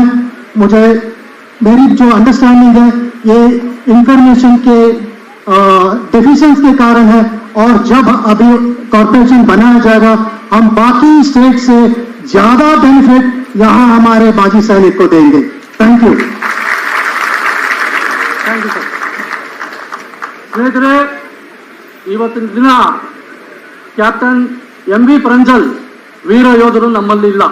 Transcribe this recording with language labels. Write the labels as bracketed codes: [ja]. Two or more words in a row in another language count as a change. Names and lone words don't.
[hi] मुझे मेरी जो अंडरस्टैंडिंग है ये इंफॉर्मेशन के डेफिशिएंसी के कारण है और जब अभी कॉर्पोरेशन बनाया जाएगा हम बाकी स्टेट से ज्यादा बेनिफिट यहाँ हमारे बाजी सैनिक को देंगे। [en] Thank you. [kn] ಸ್ನೇಹಿತರೆ, ಇವತ್ತಿನ ದಿನ ಕ್ಯಾಪ್ಟನ್ MV ಪ್ರಂಜಲ್ ವೀರ ಯೋಧರು ನಮ್ಮಲ್ಲಿ ಇಲ್ಲ.